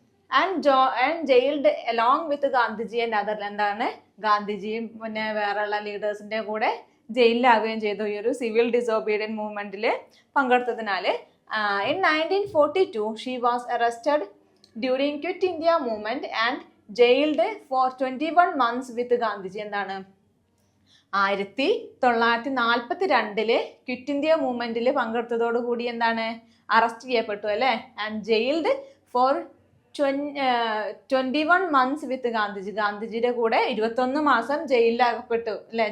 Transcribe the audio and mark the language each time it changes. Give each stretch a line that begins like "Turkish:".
English: And jailed along with Gandhiji and other.
Malayalam: എന്താണ്, ഗാന്ധിജിയും പിന്നെ വേറെയുള്ള ലീഡേഴ്സിന്റെ കൂടെ ജയിലിലാവുകയും ചെയ്തു ഈ ഒരു civil disobedience മൂവ്മെന്റിൽ പങ്കെടുത്തതിനാൽ.
English: In 1942 she was arrested during Quit India movement and jailed for 21 months with Gandhiji.
Malayalam: എന്താണ്, 1942 ക്വിറ്റ് ഇന്ത്യ മൂവ്മെന്റിൽ പങ്കെടുത്തതോടുകൂടി എന്താണ് അറസ്റ്റ് ചെയ്യപ്പെട്ടു അല്ലെ.
English: And jailed for 21 months with Gandhiji.
Malayalam: ഗാന്ധിജിയുടെ കൂടെ 21 മാസം ജയിലിലകപ്പെട്ടു അല്ലെ.